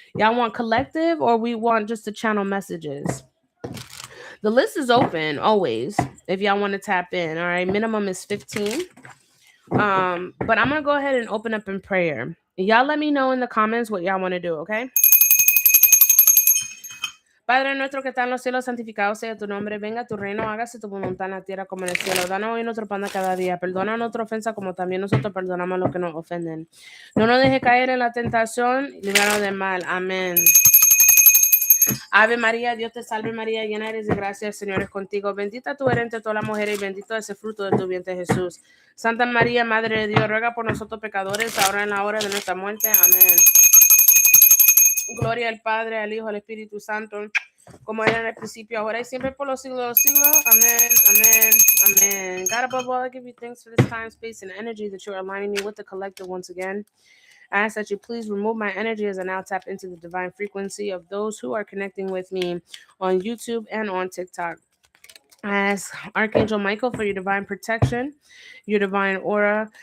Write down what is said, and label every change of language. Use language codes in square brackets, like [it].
[en] Y'all want collective or we want just to channel messages? The list is open always if y'all want to tap in. All right. Minimum is 15. But I'm gonna go ahead and open up in prayer. Y'all let me know in the comments what y'all want to do, okay? [es] Padre nuestro que está en los cielos, santificado sea tu nombre, venga tu reino, hágase tu voluntad en la tierra como en el cielo. Danos hoy nuestro pan de cada día, perdona nuestra ofensa como también nosotros perdonamos a los que nos ofenden. No nos deje caer en la tentación, líbranos del mal. Amén. Ave María, Dios te salve María, llena eres de gracia, el Señor es contigo. Bendita tú eres entre todas las mujeres y bendito es el fruto de tu vientre Jesús. Santa María, Madre de Dios, ruega por nosotros pecadores, ahora en la hora de nuestra muerte. Amén. Gloria al Padre, al Hijo, al Espíritu Santo, Como era en el principio, ahora y siempre por los siglos de los siglos. Amen, amen, amen. [en] God above all, I give you thanks for this time, space, and energy that you're aligning me with the collective once again. I ask that you please remove my energy as I now tap into the divine frequency of those who are connecting with me on YouTube and on TikTok. I ask Archangel Michael for your divine protection, your divine aura.